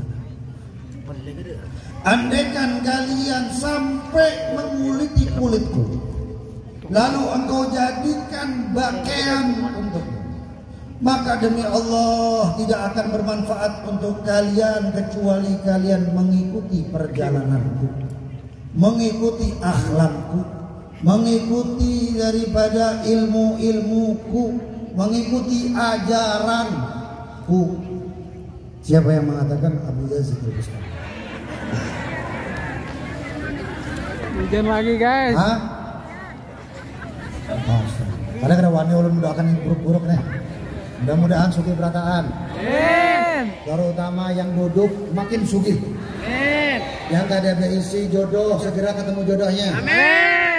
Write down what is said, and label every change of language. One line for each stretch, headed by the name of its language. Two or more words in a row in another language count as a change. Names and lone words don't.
Indonesian: Andaikan kalian sampai menguliti kulitku, lalu engkau jadikan pakaian untukmu, maka demi Allah tidak akan bermanfaat untuk kalian kecuali kalian mengikuti perjalananku, mengikuti akhlakku, mengikuti daripada ilmu-ilmuku, mengikuti ajaranku. Siapa yang mengatakan? Abu Yazid Al-Bustami. Hujan lagi guys. Hah?
Banjar: Karena kada wani ulun mendoakan yang buruk-buruk nih. Mudah-mudahan sugih berataan.
Arabic: Amin.
Banjar: Terutama yang duduk makin sugih.
Arabic: Amin.
Banjar: Yang kada ada isi jodoh segera ketemu jodohnya.
Arabic: Amin.